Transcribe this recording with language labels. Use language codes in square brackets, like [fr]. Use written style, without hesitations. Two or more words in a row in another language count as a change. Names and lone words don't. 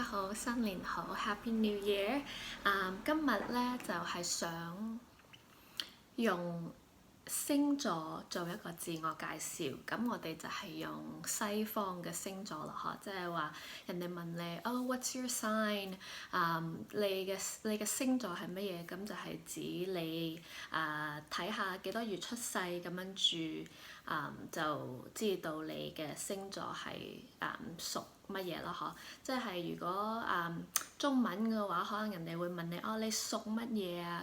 [yue] 好，新年好 ， [en] Happy New Year！ [yue] 今日咧就係想用星座做一個自我介紹。咁我哋就係用西方嘅星座啦，嗬，即係話人哋問你 [en] what's your sign？ [yue] 你嘅星座係乜嘢？咁就係指你睇下幾多月出世，咁跟住就知道你嘅星座係屬乜嘢咯，嗬？即係如果中文嘅話，可能人哋會問你你屬乜嘢啊？